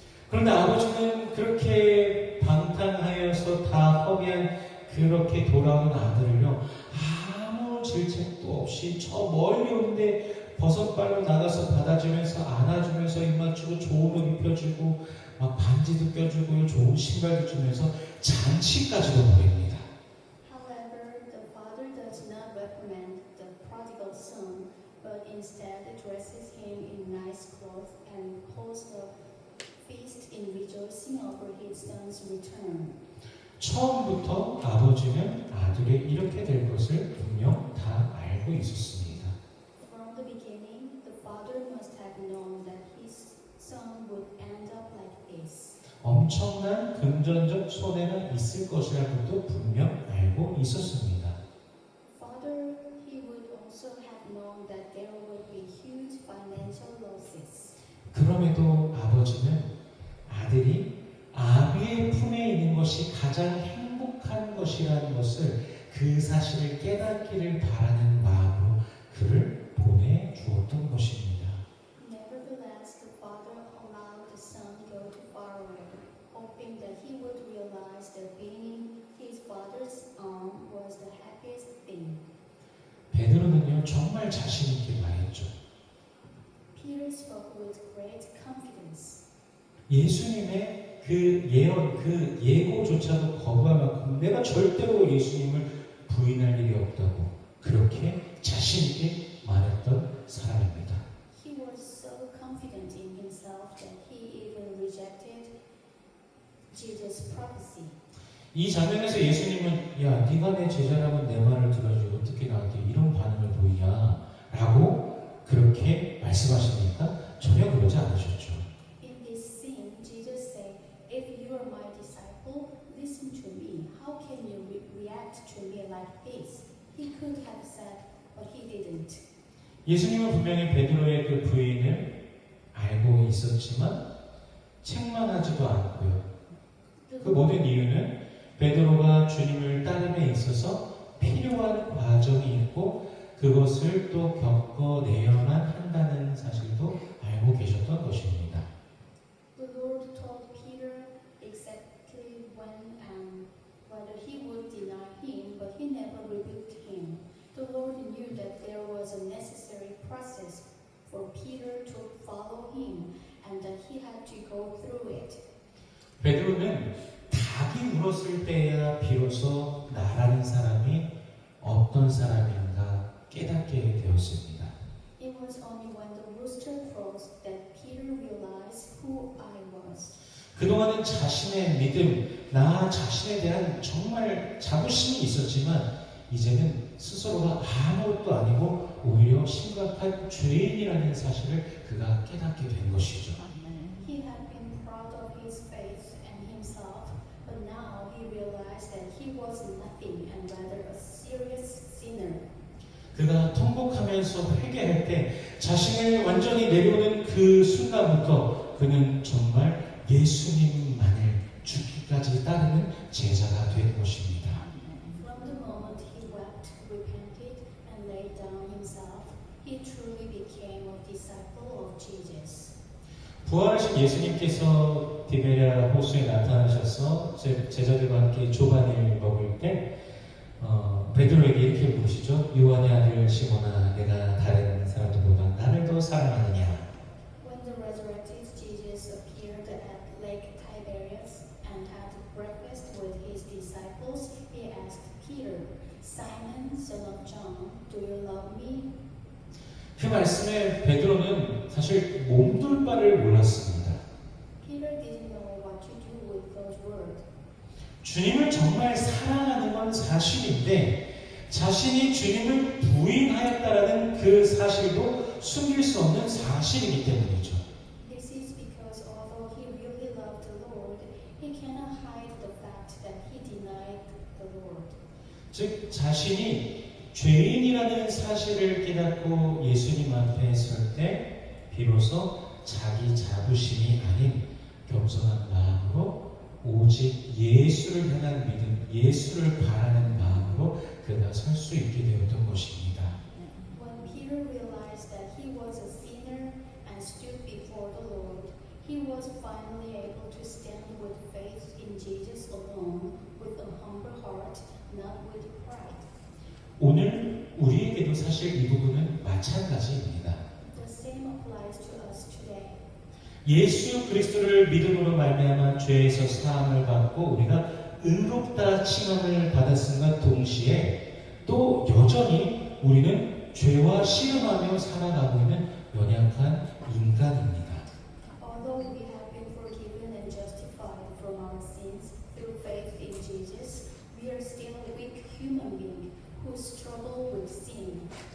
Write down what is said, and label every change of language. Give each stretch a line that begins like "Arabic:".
Korean: 그런데 아버지는 그렇게 방탕하여서 다 허비한 그렇게 돌아온 아들을요, 아무 질책도 없이 저 멀리 오는데 버선발로 나가서 받아주면서 안아주면서 입 맞추고 좋은 옷 입혀주고 막 반지도 껴주고 좋은 신발도 주면서 잔치까지도 보입니다.
English: However, the father does not reprimand the prodigal son, but instead dresses him in nice clothes and holds a feast in rejoicing over his son's return.
Korean: 처음부터 아버지는 아들이 이렇게 될 것을 분명 다 알고 있었습니다.
English: From the beginning, the father must have known that his son would end up like this.
Korean: 엄청난 금전적 손해가 있을 것이라는 것도 분명 알고 있었습니다.
English: Father, he would also have known that there would be huge financial losses.
Korean: 그럼에도 아버지는 아들이 아비의 품에 있는 것이 가장 행복한 것이라는 것을 그 사실을 깨닫기를 바라는 마음으로 그를 보내주었던 것입니다.
English: Nevertheless, the father allowed the son go to far away, hoping that he would realize that being in his father's arm was the happiest thing.
Korean: 베드로는요 정말 자신 있게 말했죠.
English: Peter spoke with great confidence.
Korean: 예수님의 그 예언, 그 예고조차도 거부할 만큼 내가 절대로 예수님을 부인할 일이 없다고 그렇게 자신 있게 말했던 사람입니다.
English: He was so confident in himself that he even rejected Jesus' prophecy.
Korean: 이 장면에서 예수님은 야 네가 내 제자라면 내 말을 들어야지 어떻게 나한테 이런 반응을 보이냐 라고 그렇게 말씀하십니까? 전혀 그러지 않으셨죠.
English: In this scene, Jesus said, "If you are my disciple, listen to me. How can you react to me like this?" He could have said, but he didn't.
Korean: 예수님은 분명히 베드로의 그 부인을 알고 있었지만 책망하지도 않고요. 그 모든 이유는 베드로가 주님을 따름에 있어서 필요한 과정이 있고 그것을 또 겪어내야만 한다는 사실도 알고 계셨던 것입니다.
English: The Lord told Peter exactly when and whether he would deny him, but he never rebuked him. The Lord knew that there was a necessary process for Peter to follow him and that he had to go through it.
Korean: 베드로는 닭이 울었을 때야 비로소 나라는 사람이 어떤 사람인가 깨닫게 되었습니다.
English: It was only when the rooster crows that Peter realized who I was.
Korean: 그동안은 자신의 믿음, 나 자신에 대한 정말 자부심이 있었지만 이제는 스스로가 아무것도 아니고 오히려 심각한 죄인이라는 사실을 그가 깨닫게 된 것이죠.
English: He had been proud of his faith and himself, but now he realized that he was nothing and rather a serious sinner.
Korean: 그가 통곡하면서 회개할 때 자신을 완전히 내려오는 그 순간부터 그는 정말 예수님만을 죽기까지 따르는 제자가 된 것입니다.
English: From the moment he wept, repented, and laid down himself, he truly became a disciple of Jesus.
Korean: 부활하신 예수님께서 디베랴 호수에 나타나셔서 제자들과 함께 조반을 먹을 때 베드로에게 이렇게 물으시죠. 요한의 아들 시몬아, 내가 다른 사람들보다 나를 더 사랑하느냐?
English: When the resurrected Jesus appeared at Lake Tiberias and had breakfast with his disciples, he asked Peter, "Simon, son of John, do you love me?"
Korean: 그 말씀에 베드로는 사실 몸둘 바를 몰랐습니다.
English: Peter didn't know what to do with those words.
Korean: 주님을 정말 사랑하는 건 사실인데 자신이 주님을 부인하였다라는 그 사실도 숨길 수 없는 사실이기 때문이죠.
English: This is because although he really loved the Lord, he cannot hide the fact that he denied the Lord.
Korean: 즉 자신이 죄인이라는 사실을 깨닫고 예수님 앞에 설 때 비로소 자기 자부심이 아닌 겸손한 마음으로 오직 예수를 향한 믿음, 예수를 바라는 마음으로 그가 설 수 있게 되었던 것입니다.
English: When Peter realized that he was a sinner and stood before the Lord, He was finally able to stand with faith in Jesus alone, with a humble heart, not with pride.
Korean: 오늘 우리에게도 사실 이 부분은 마찬가지입니다.
English: The same applies to us today.
Korean: 예수 그리스도를 믿음으로 말미암아 죄에서 사함을 받고 우리가 의롭다 칭함을 받았음과 동시에 또 여전히 우리는 죄와 씨름하며 살아가고 있는 연약한 인간입니다.
English: Although we have been forgiven and justified from our sins through faith in Jesus, we are still a weak human being who struggle with sin.